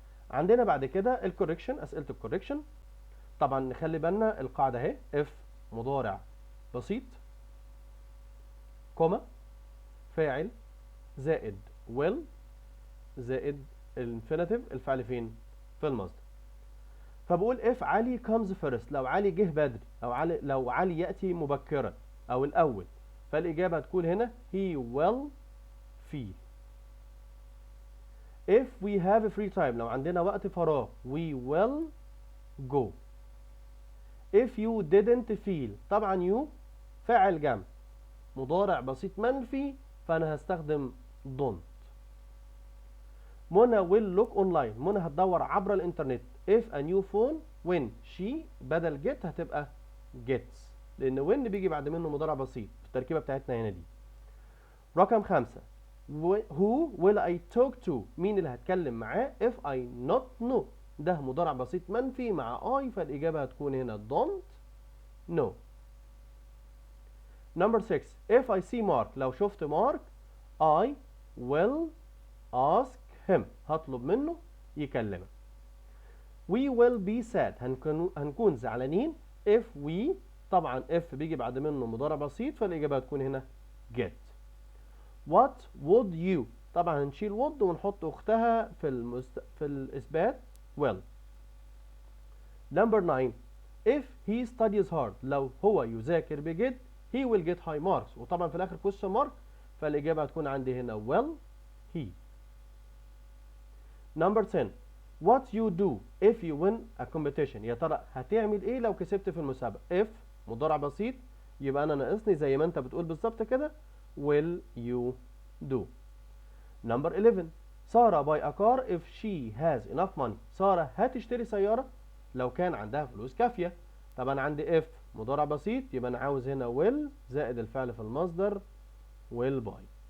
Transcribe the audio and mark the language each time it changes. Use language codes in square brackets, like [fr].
[ar] عندنا بعد كده الكوريكشن، اسئله الكوريكشن، طبعا نخلي بالنا القاعده اهي if مضارع بسيط كوما فاعل زائد will زائد الانفينيتيف الفعل فين؟ في المصدر. فبقول [en] if Ali comes first، [ar] لو علي جه بدري، او لو علي ياتي مبكرا او الاول، فالاجابه هتكون هنا [en] he will feel. if we have free time، [ar] لو عندنا وقت فراغ [en] we will go. if you didn't feel، [ar] طبعا you فاعل جمع مضارع بسيط منفي، فانا هستخدم don't. منى [en] will look online، [ar] منى هتدور عبر الانترنت [en] if a new phone when she [ar] بدل get هتبقى gets، لان when بيجي بعد منه مضارع بسيط في التركيبه بتاعتنا هنا دي. رقم 5 [en] who will I talk to، [ar] مين اللي هتكلم معاه [en] if I not know، [ar] ده مضارع بسيط منفي مع I، فالاجابه هتكون هنا [en] don't know. Number 6 if I see Mark، [ar] لو شفت مارك [en] I will ask him، [ar] هطلب منه يكلمك. [en] we will be sad، [ar] هنكون زعلانين if we، طبعا if بيجي بعد منه مضارع بسيط، فالإجابة هتكون هنا get. [en] what would you، [ar] طبعا هنشيل would ونحط أختها في الإثبات will. [en] number 9 if he studies hard، [ar] لو هو يذاكر بجد [en] he will get high marks، [ar] وطبعا في الآخر [en] question mark، [ar] فالإجابة هتكون عندي هنا [en] will he. [ar] number 10 [en] what you do if you win a competition، [ar] يا ترى هتعمل ايه لو كسبت في المسابقة؟ if مضارع بسيط، يبقى انا ناقصني زي ما انت بتقول بالظبط كده [en] will you do. [ar] number 11 سارة [en] buy a car if she has enough money، [ar] سارة هتشتري سيارة لو كان عندها فلوس كافية، طب انا عندي if مضارع بسيط، يبقى انا عاوز هنا will زائد الفعل في المصدر [en] will buy.